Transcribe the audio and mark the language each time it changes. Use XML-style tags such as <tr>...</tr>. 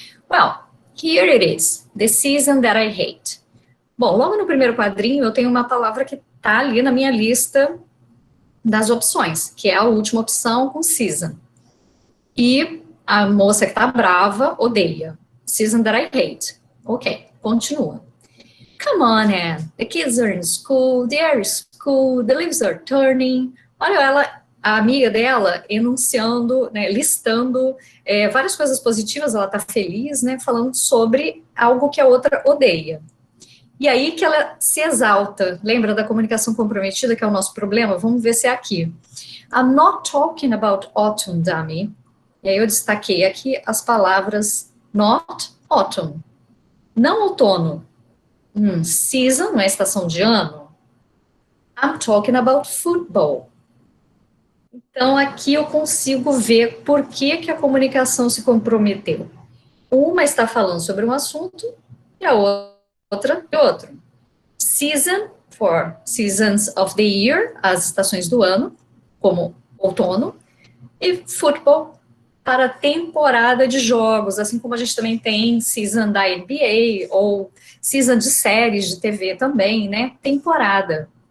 <en>Well, here it is, the season that I hate.</en> <pt>Bom, logo no primeiro quadrinho eu tenho uma palavra que está ali na minha lista das opções, que é a última opção com season. E a moça que tá brava odeia.</pt> <en>Season that I hate.</en> <pt>Ok, continua.</pt> <en>Come on, Anne. The kids are in school, they are in school, the leaves are turning.</en> <pt>Olha ela, a amiga dela, enunciando, né, listando várias coisas positivas, ela tá feliz, né, falando sobre algo que a outra odeia. E aí que ela se exalta. Lembra da comunicação comprometida, que é o nosso problema? Vamos ver se é aqui.</pt> <en>I'm not talking about autumn, dummy.</en> <pt>E aí eu destaquei aqui as palavras</pt> <en>not autumn.</en> <pt>Não outono. Season, não é estação de ano.</pt> <en>I'm talking about football.</en> <pt>Então, aqui eu consigo ver por que a comunicação se comprometeu. Uma está falando sobre um assunto e a outra de outro. Season,</pt> <en>for seasons of the year,</en> <pt>as estações do ano, como outono, e football, para temporada de jogos, assim como a gente também tem season da NBA, ou season de séries de TV também, né? Temporada.</pt>